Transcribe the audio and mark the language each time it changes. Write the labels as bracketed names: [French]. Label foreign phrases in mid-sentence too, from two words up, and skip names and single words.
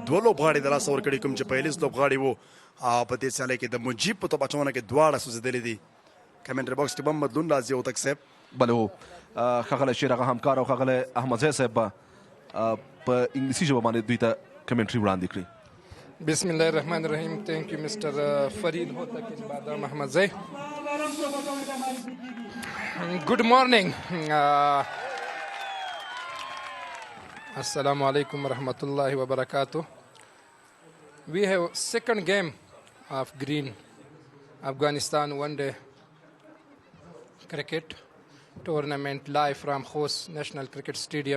[Pashto] 2 لوبغاړي د لاسه ورکړي کوم چې پیلیز لوبغاړي وو او په دې سیالۍ کې د مجیب په توپ اچونه کې دواړه سوځېدلي دي. کمنټري باکس کې به هم بدلون راځي او تک صاحب بله هو ښاغلی شیر هغه همکار او ښاغلی احمدزی صاحب به په انګلیسي ژبه باندې دوی ته کمنټري وړاندې کړي. [Arabic] بسم الله الرحمن الرحیم. [English] Thank you Mr. Farid Hotak Badam Ahmad Zai. Good morning. [Arabic] السلام عليكم ورحمة الله وبركاته. [English] We have second game of Green Afghanistan one-day cricket tournament live from host National Cricket Stadium.